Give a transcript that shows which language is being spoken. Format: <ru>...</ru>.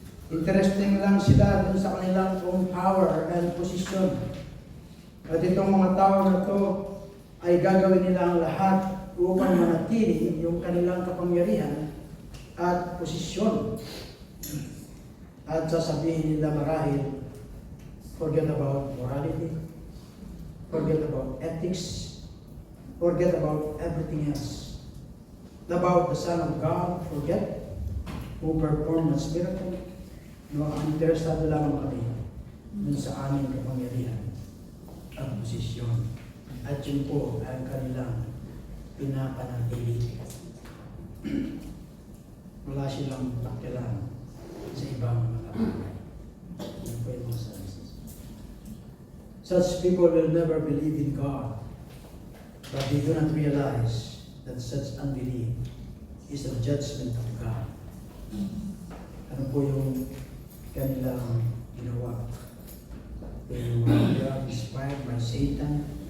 <tl>Interesting lang sila dun sa kanilang</tl> <en>own power and position.</en> <tl>At itong mga tao na to ay gagawin nila ang lahat upang manatili yung kanilang kapangyarihan at posisyon. At sasabihin nila marahil,</tl> <en>forget about morality, forget about ethics, forget about everything else. About the Son of God, forget, who performed His miracle.</en> <tl>Ang interesado lamang kami dun sa aming kapangyarihan at posisyon. At yun po ang kanilang pinapanatili. Wala silang pakialam sa ibang mga bagay. Yun po yung mga Sadducees.</tl> <en>Such people will never believe in God, but they do not realize that such unbelief is a judgment of God.</en> <tl>Ano po yung kanilang ginawa?</tl> <en>They were inspired by Satan.</en>